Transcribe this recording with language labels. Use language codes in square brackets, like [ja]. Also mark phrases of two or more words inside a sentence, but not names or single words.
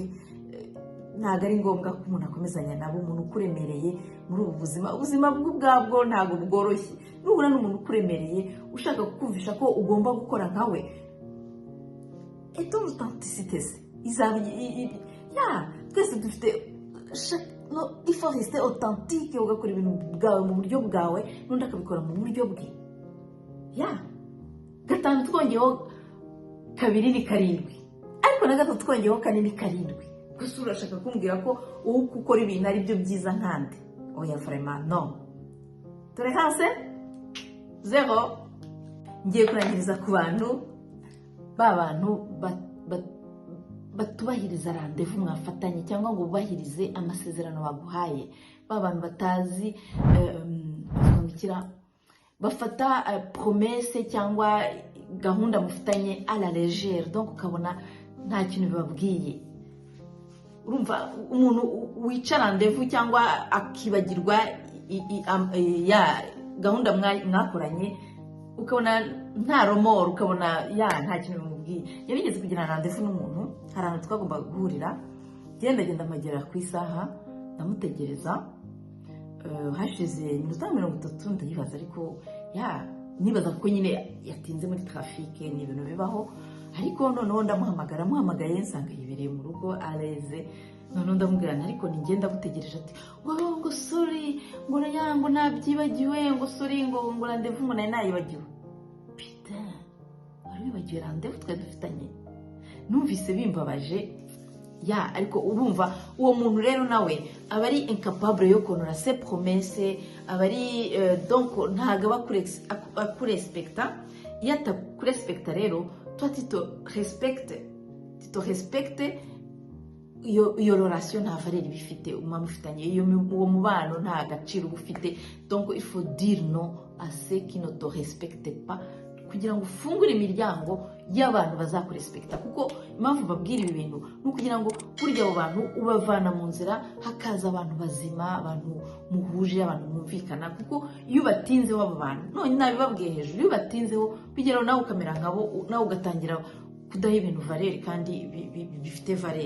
[rw] Ntabwo ari ngombwa ko umuntu akomezanya nabo. Umuntu ukuremereye muri ubu ubuzima bw'ubwabwo ntabwo bworoshye. Nuhura n'umuntu ukuremereye ushaka kukumvisha ko ugomba gukora nkawe, authenticité izaba twese dufite [fr] il faut rester authentique, [rw] ugakora ibintu bwawe mu buryo bwawe, n'undi akabikora mu buryo bwe. gatanu twongeyeho 2 ni 7, ariko na gatatu twongeyeho 4 ni 7. Gusa urashaka kumbwira ko uwo ukora ibintu ari byo byiza nkande? Oya [fr] vraiment non. [rw] Tolerance 0. Ngiye kurangiriza ku bantu batubahiriza rendez-vous mwafatanye, cyangwa ngo bubahirize amasezerano baguhaye. Bantu batazi bafata promesse cyangwa gahunda mufitanye [fr] à la légère, [rw] donc ukabona nta kintu bibabwiye. Urumva umuntu wica rendez-vous cyangwa akibagirwa gahunda mwakoranye, ukabona nta romoro, ukabona nta kintu bimubwiye. Yabigeze kugira rendez-vous n'umuntu, hari ahantu twagomba guhurira, genda amagera ku isaha, ndamutegereza. Hashize iminota 30 ndayibaza, ariko nibaza ko nyine yatinze muri traffic, ni ibintu bibaho. Ariko noneho muhamagaye nsanga yibereye mu rugo areze. Noneho ndamubwira ariko ningenda gutegereje, ati ngo sorry, ngo nabyibagiwe, ngo sorry, ngo rendez-vous ngo nayibagiwe. Putain, wari wibagiwe rendez-vous twari dufitanye? Numvise bimbabaje. Ariko urumva uwo muntu rero nawe aba ari incapable yo konora [fr] ses promesses, [rw] aba ari donc ntago akurespecta. Iyo atakurespecta rero [fr] toi tu te respecte, [rw] iyo relation nta valeur bifite umamufitanye, uwo mubano nta gaciro ufite. [fr] Donc il faut dire non à ceux qui ne te respectent pas, [rw] kugira ngo ufungure imiryango y'abantu bazakurespecta. Kuko impamvu babwira ibi bintu ni kugira ngo burya abo bantu ubavana mu nzira, hakaza abantu bazima, abantu muhuje, abantu mwumvikana. Kuko iyo batinzeho abo bantu, none nabibabwiye hejuru, iyo batinzeho bigeraho nawe ukamera nkabo, nawe ugatangira kudaha ibintu valeur kandi bifite valeur.